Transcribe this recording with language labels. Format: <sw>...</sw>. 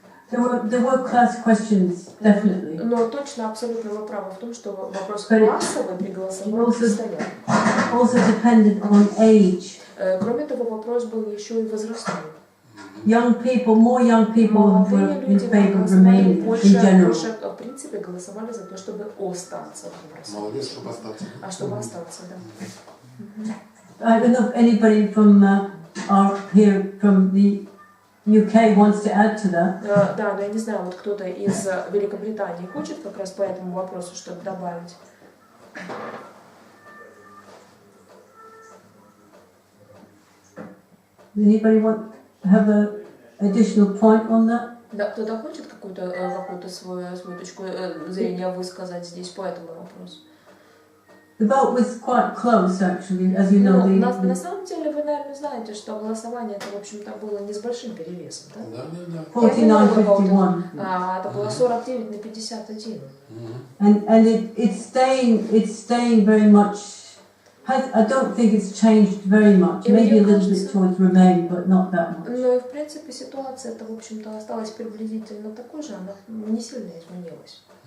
<en>But there were class questions, definitely.</en> <ru>Но точно, абсолютно вы правы в том, что вопрос классовый при голосовании стоял.</ru> <en>Also depended on age.</en> <ru>Кроме того, вопрос был еще и возрастной.</ru> <en>More young people were in favor of remaining in general.</en> <ru>В принципе, голосовали за то, чтобы остаться в Евросоюзе. Молодец, чтобы остаться. А чтобы остаться, да.</ru> <en>I don't know if anybody from here from the UK wants to add to that.</en> <ru>Да, но я не знаю, вот кто-то из Великобритании хочет как раз по этому вопросу что-то добавить.</ru> <en>Anybody want to have an additional point on that?</en> <ru>Да, кто-то хочет какую-то свою точку зрения высказать здесь по этому вопросу?</ru> <en>The vote was quite close, actually, as you know.</en> <ru>На самом деле, вы, наверное, знаете, что голосование это, в общем-то, было не с большим перевесом, да? Да. 49-51. Это было 49 на 51.</ru> <en>And it's staying very much I don't think it's changed very much. Maybe a little bit towards Remain, but not that much.</en> <ru>Но в принципе ситуация-то, в общем-то, осталась приблизительно такой же, она не сильно изменилась.</ru>